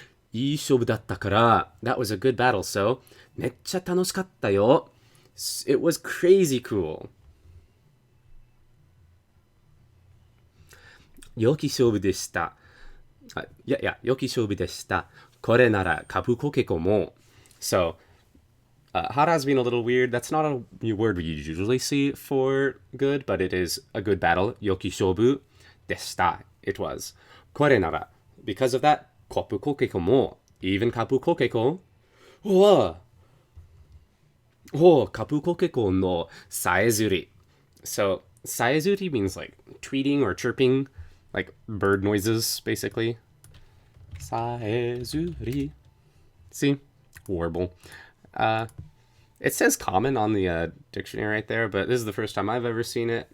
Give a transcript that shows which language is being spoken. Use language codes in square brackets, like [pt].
[ja] いい勝負だったから、 [en] that was a good battle, [ja] so めっちゃ楽しかったよ. [en] It was crazy cool. [ja] 良き勝負でした。良き勝負でした。これならカプコケコも. [en] So, hara has been a little weird. That's not a word we usually see for good, but it is a good battle. [ja] 良き勝負でした. [en] It was. [ja] これなら. [en] Because of that, [ja] コプコケコも、 [en] even [ja] カプコケコは、カプコケコのさえずり。 [en] So, さえずり means like tweeting or chirping, like bird noises, basically. さえずり.See? Warble. It says common on the dictionary right there, but this is the first time I've ever seen it.